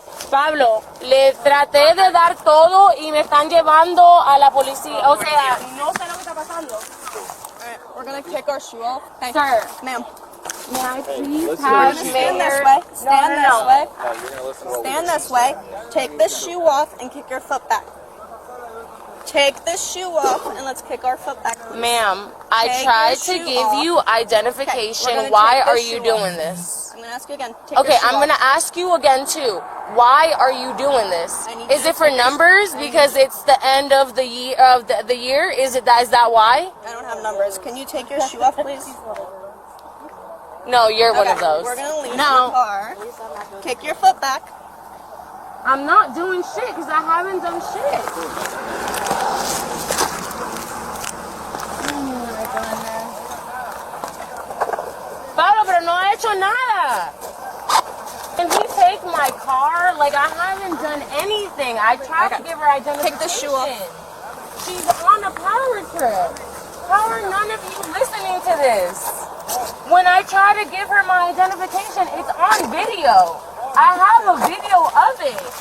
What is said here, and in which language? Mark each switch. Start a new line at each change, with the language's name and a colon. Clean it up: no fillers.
Spanish: Pablo, le traté de dar todo y me están llevando a la policía. O sea, no sé lo que está pasando.
English: Alright, we're going to kick our shoe off. Hey, Sir. ma'am. May I please have Stand this way. Stand this way. Stand this way. Take this shoe off and kick your foot back. Take this shoe off and let's kick our foot back. Ma'am, I tried to give you identification. Why are you doing this? I'm going to ask you again. Okay, I'm going to ask you again too. Why are you doing this? Is it for numbers because it's the end of the year? Is that why? I don't have numbers. Can you take your shoe off, please? No, you're one of those. We're going to leave your car. Kick your foot back. I'm not doing shit because I haven't done shit.
Spanish: Pablo, pero no he hecho nada.
English: Can he take my car? Like, I haven't done anything. I tried to give her identification. Take the shoe off. She's on a power trip. How are none of you listening to this? When I try to give her my identification, it's on video. I have a video of it.